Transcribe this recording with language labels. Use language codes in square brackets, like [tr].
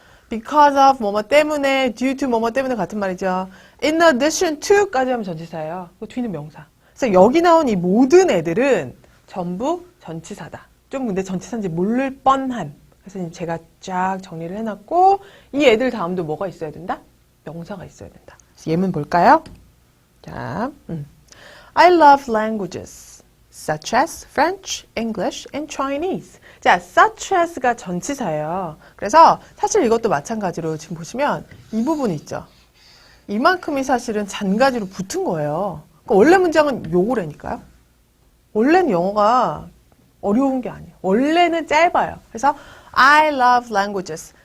[ko] because of, 뭐뭐 때문에, due to, 뭐뭐 때문에 같은 말이죠. in addition to까지 하면 전치사예요. 그 뒤는 명사. 그래서 여기 나온 이 모든 애들은 전부 전치사다. 좀 근데 전치사인지 모를 뻔한. 그래서 제가 쫙 정리를 해놨고 이 애들 다음도 뭐가 있어야 된다? 명사가 있어야 된다. 그래서 예문 볼까요? [en] 자, I love languages such as French, English, and Chinese. [ko] 자, such as가 전치사예요. 그래서 사실 이것도 마찬가지로 지금 보시면 이 부분이 있죠. 이만큼이 사실은 잔가지로 붙은 거예요. 그러니까 원래 문장은 요거라니까요. 원래는 영어가 어려운 게 아니에요. 원래는 짧아요. [en] 그래서 I love languages.